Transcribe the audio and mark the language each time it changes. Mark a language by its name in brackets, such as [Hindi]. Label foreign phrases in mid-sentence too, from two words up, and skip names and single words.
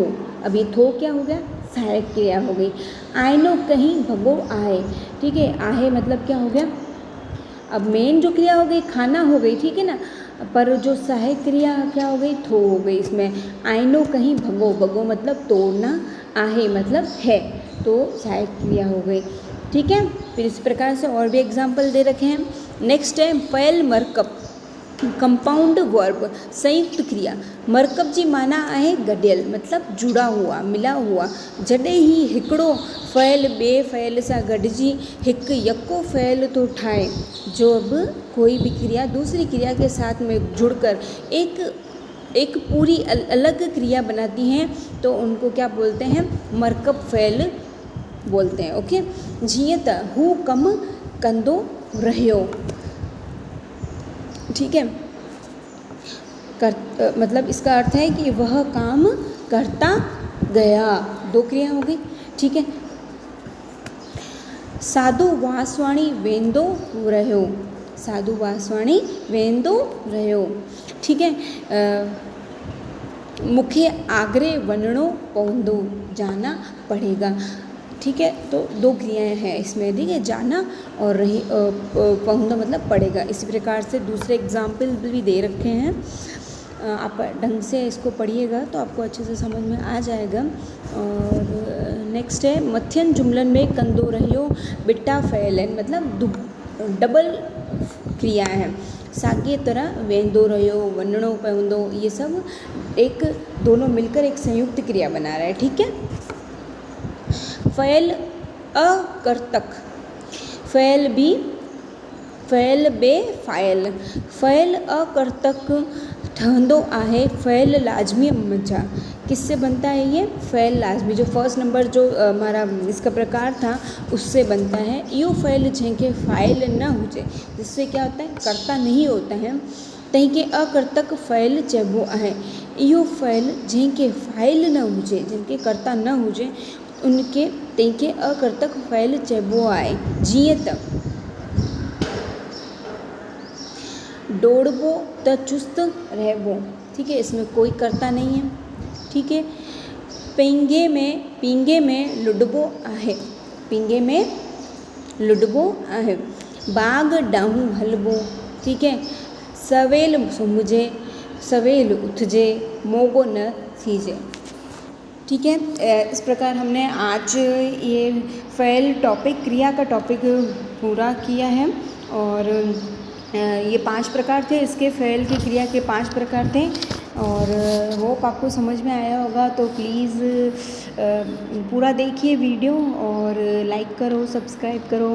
[Hindi] अब ये थो क्या हो गया, सहायक क्रिया हो गई। [Sindhi] आइनो कहीं भगो आहे, [Hindi] ठीक है, आहे मतलब क्या हो गया, अब मेन जो क्रिया हो गई खाना हो गई, ठीक है ना, पर जो सहायक क्रिया क्या हो गई, थो हो गई इसमें। [Sindhi] आइनो कहीं भगो, [Hindi] भगो मतलब तोड़ना, आहे मतलब है, तो सहायक क्रिया हो गई, ठीक है। फिर इस प्रकार से और भी एग्जाम्पल दे रखे हैं। नेक्स्ट है फ़ैल मरकब [English] compound verb [Hindi] संयुक्त क्रिया। [Sindhi] मरकब जी माना आहे गॾियल, [Hindi] मतलब जुड़ा हुआ, मिला हुआ। [Sindhi] जॾहिं ही हिकिड़ो फ़ैल ॿिए फ़ैल सां गॾिजी हिकु यको फ़ैल तो ठाहे, [Hindi] जब कोई भी क्रिया दूसरी क्रिया के साथ में जुड़कर एक पूरी अलग क्रिया बनाती हैं तो उनको क्या बोलते हैं, मरकब फ़ैल बोलते हैं, ओके। [Sindhi] जीअं त हू कमु कंदो रहियो, [Hindi] ठीक है, मतलब इसका अर्थ है कि वह काम करता गया, दो क्रिया हो गई, ठीक है। [Sindhi] साधु वासवाणी वेंदो रहियो, साधु वासवाणी वेंदो रहियो, [Hindi] ठीक है। [Sindhi] मूंखे आगरे वञिणो पवंदो, [Hindi] जाना पड़ेगा, ठीक है। तो दो क्रियाएं हैं इसमें, ठीक है, जाना और रही पहुंचना मतलब पड़ेगा। इसी प्रकार से दूसरे एग्जाम्पल भी दे रखे हैं, आप ढंग से इसको पढ़िएगा तो आपको अच्छे से समझ में आ जाएगा। और नेक्स्ट है [Sindhi] मथियन जुमलन में कंदो रहियो बिट्टा फ़ैलन, [Hindi] मतलब डबल क्रिया है। [Sindhi] साॻे तरह वेंदो रहियो, वञिणो पवंदो, [Hindi] ये सब एक दोनों मिलकर एक संयुक्त क्रिया बना रहा है, ठीक है। [Sindhi] फ़ैल अकर्तक, फ़ैल बे फ़ाइल, फ़ैल अकर्तक ठहंदो आहे फ़इल लाज़मी मज़ा। [Hindi] किससे बनता है ये? फ़इल लाज़मी। जो फर्स्ट नंबर जो हमारा इसका प्रकार था उससे बनता है। [Sindhi] इहो फ़इल जंहिंखे फ़ाइल न हुजे, [Hindi] जिससे क्या होता है, कर्ता नहीं होता है, [Sindhi] तंहिंखे अकर्तक फ़इल चइबो आहे। इहो फ़इल जंहिंखे फ़ाइल न हुजे, [Hindi] जिनके कर्ता [Sindhi] न हुजे, उनखे तंहिंखे अकर्तक फ़इल चइबो आहे। जीअं त दौड़बो त चुस्त रहबो, [Hindi] ठीक है, इसमें कोई कर्ता नहीं है, ठीक है। [Sindhi] पींगे में लुडबो आहे, पींगे में लुडबो आहे। बाग ॾांहुं हलबो, [Hindi] ठीक है। [Sindhi] सवेल सुम्हिजे, सवेल उथजे, मोगो न थीजे, [Hindi] ठीक है। इस प्रकार हमने आज ये फ़इल टॉपिक, क्रिया का टॉपिक पूरा किया है। और ये 5 प्रकार थे, इसके फ़इल की क्रिया के 5 प्रकार थे। और होप आपको समझ में आया होगा। तो प्लीज़ पूरा देखिए वीडियो और लाइक करो, सब्सक्राइब करो।